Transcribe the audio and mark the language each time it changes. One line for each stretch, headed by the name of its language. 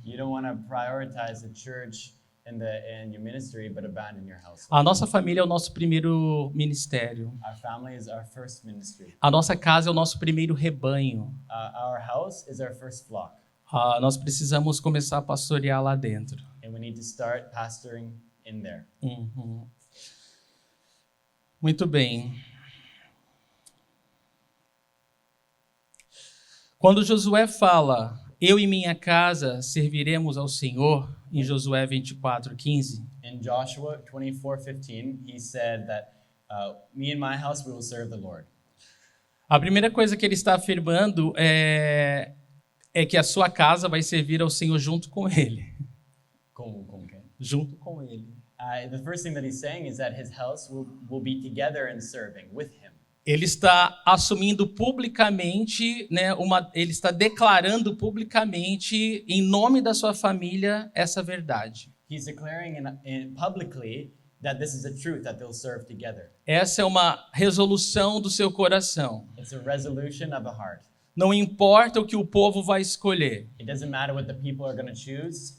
English: You don't want to prioritize the church and your ministry, but abandon your house.
Portuguese: A nossa família é o nosso primeiro ministério.
English: Our family is our first ministry.
Portuguese: A nossa casa é o nosso primeiro rebanho.
English: Our house is our first flock.
Portuguese: Nós precisamos começar a pastorear lá dentro.
English: And we need to start pastoring in there.
Portuguese: Muito bem. Quando Josué fala, eu e minha casa serviremos ao Senhor, em Josué 24:15.
English: In Joshua 24:15, he said that me and my house we will serve the Lord.
Portuguese: A primeira coisa que ele está afirmando é que a sua casa vai servir ao Senhor junto com ele. Como que? Junto com ele.
English: The first thing that he's saying is that his house will be together in serving with him.
Portuguese: Ele está assumindo publicamente, né, ele está declarando publicamente, em nome da sua família, essa verdade.
English: He's declaring publicly that this is the truth, that they'll serve together.
Portuguese: Essa é uma resolução do seu coração.
English: It's a resolution of the heart.
Portuguese: Não importa o que o povo vai escolher.
English: It doesn't matter what the people are going to choose.